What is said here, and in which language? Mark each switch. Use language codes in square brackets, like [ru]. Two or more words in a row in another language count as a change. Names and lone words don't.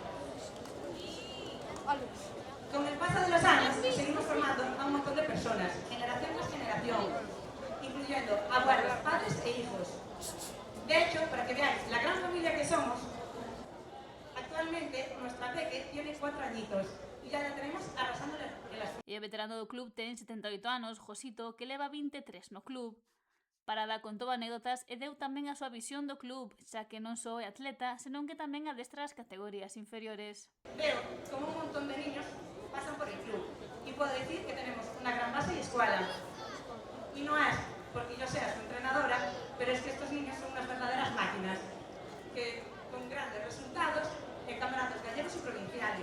[es] Con el paso de los años seguimos formando a un montón de personas, generación tras generación, incluyendo abuelos, padres e hijos. De hecho, para que veáis la gran familia que somos, actualmente nuestra Peque tiene 4 añitos y ya la tenemos arrasando en las... [gl] E o veterano do club ten 78 anos, Josito, que leva 23 no club. Parada contou anécdotas e deu tamén a súa visión do club, xa que non só é atleta, senón que tamén adestra as categorías inferiores. [es] Veo como un montón de niños pasan por el club y puedo decir que tenemos una gran base y escuela. Y no es porque yo sea su entrenadora, pero es que estos niños son unas verdaderas máquinas, que con grandes resultados en campeonatos gallegos y provinciales.